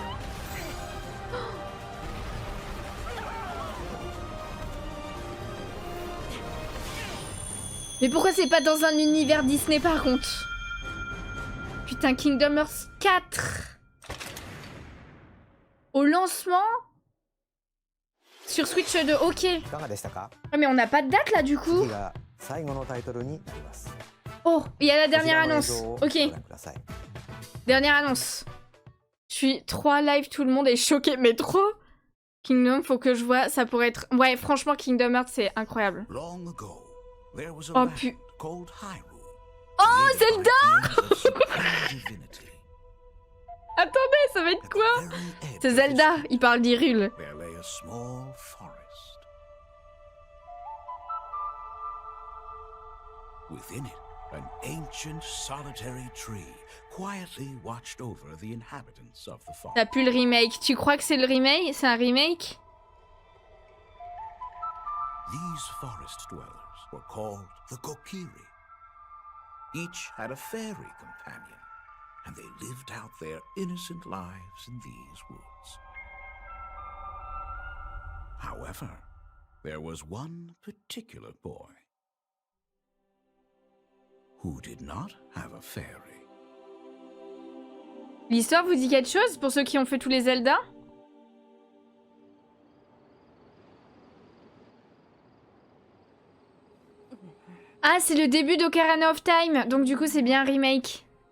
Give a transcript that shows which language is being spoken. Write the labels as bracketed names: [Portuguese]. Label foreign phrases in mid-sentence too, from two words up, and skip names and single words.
[French] Mais pourquoi c'est pas dans un univers Disney par contre? Putain, Kingdom Hearts 4 au lancement sur Switch 2, ok. [Japanese] いかがでしたか？ [French] Ah, mais on n'a pas de date là du coup. [Japanese] 次が最後のタイトルになります。 [French] Oh, il y a la [Japanese] こち [French] dernière [Japanese] らの映 [French] annonce. [Japanese] 像を [French] Ok, [Japanese] ご覧ください。 [French] dernière annonce. Je suis 3 live, tout le monde est choqué, mais trop. Kingdom, faut que je vois, ça pourrait être... Ouais, franchement, Kingdom Hearts, c'est incroyable. [English] Long ago, there was a Oh, land pu... called Hyrule. Oh, lived by [French] Zelda! [English] beings of supreme divinity. [French] Attendez, ça va être quoi? [English] At the very edge [French] C'est [English] of [French] Zelda, [English] its [French] il parle d'Hyrule. [English] there lay a small forest. Within it, an ancient solitary tree quietly watched over the inhabitants of the forest. [French] T'as pu le remake. Tu crois que c'est le remake? C'est un remake? [English] These forest dwellers were called the Kokiri. Each had a fairy companion, and they lived out their innocent lives in these woods. However, there was one particular boy who did not have a fairy. [French] L'histoire vous dit quelque chose pour ceux qui ont fait tous les Zelda? Ah, c'est le début d'Ocarina of Time, donc du coup c'est bien un remake.